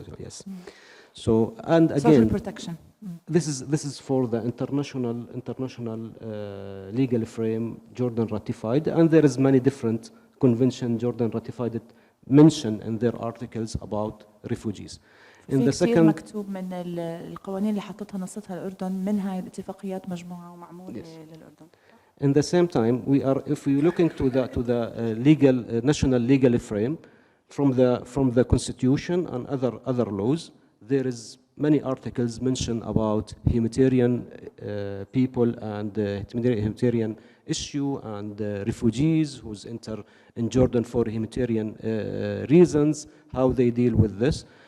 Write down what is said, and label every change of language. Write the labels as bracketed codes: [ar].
[en] Yes. So and again social protection. This is for the international legal frame Jordan ratified, and there is many different convention Jordan ratified it mentioned in their articles about refugees. In the second [ar] مكتوب من القوانين اللي حطتها نصتها الأردن من هاي الاتفاقيات مجموعة ومعمولة للأردن. [en] In the same time, if we looking to the legal national legal frame from the constitution and other laws, there is many articles mention about humanitarian people and humanitarian issue and refugees who's enter in Jordan for humanitarian reasons, how they deal with this.